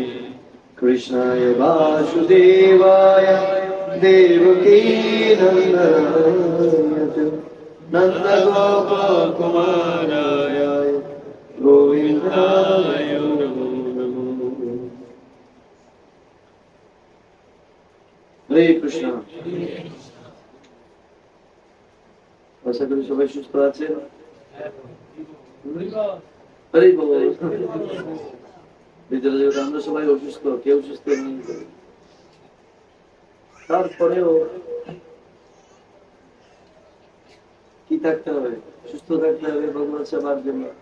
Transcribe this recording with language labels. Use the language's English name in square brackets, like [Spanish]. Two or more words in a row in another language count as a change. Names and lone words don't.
[Sanskrit] कृष्णाय वासुदेवाय देवकी नन्दनाय च नन्दगोपकुमाराय गोविन्दाय नमो नमः। हरे कृष्ण। [Bangla] আশা করি সবাই সুস্থ আছেন। হরি বল। ভিতরে যেহেতু আমরা সবাই অসুস্থ, কেউ সুস্থ নেই, তারপরেও কি থাকতে হবে, সুস্থ থাকতে হবে ভগবান সেবার জন্য।